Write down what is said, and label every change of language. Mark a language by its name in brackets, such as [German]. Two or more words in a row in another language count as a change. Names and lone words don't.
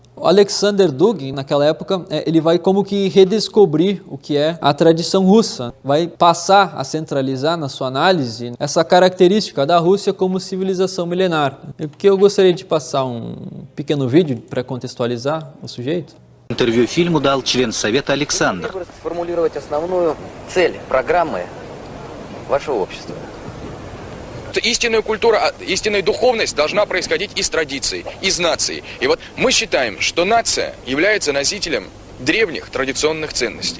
[Portuguese] O Alexander Dugin, naquela época, ele vai como que redescobrir o que é a tradição russa, vai passar a centralizar na sua análise essa característica da Rússia como civilização milenar. Porque eu gostaria de passar um pequeno vídeo para contextualizar o sujeito. [Russian] Интервью фильму дал член Совета Александр. Сформулировать основную цель программы вашего общества. Истинная культура, истинная духовность должна происходить из традиций, из наций. И вот мы считаем, что нация является носителем древних традиционных ценностей.